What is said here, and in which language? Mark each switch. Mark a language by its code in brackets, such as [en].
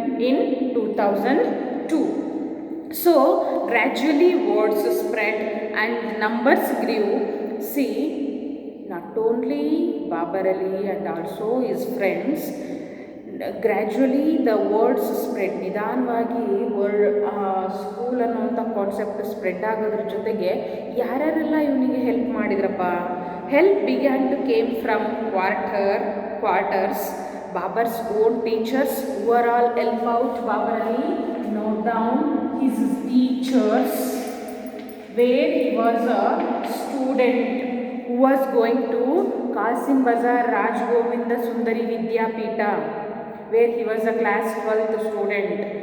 [en] In 2002. So, gradually words spread and numbers grew. See, not only Babar Ali and also his friends, gradually the words spread. [kn] ನಿಧಾನವಾಗಿ school ಅನ್ನೋಂಥ concept spread ಆಗೋದ್ರ ಜೊತೆಗೆ ಯಾರ್ಯಾರೆಲ್ಲ ಇವನಿಗೆ help ಮಾಡಿದ್ರಪ್ಪ. [en] Help began to came from quarters. Babar's own teachers who were all help out Babar Ali. Note down his teachers where he was a student who was going to Kasim Bazar Raj Govinda Sundari Vidyapita, where he was a class 12th student.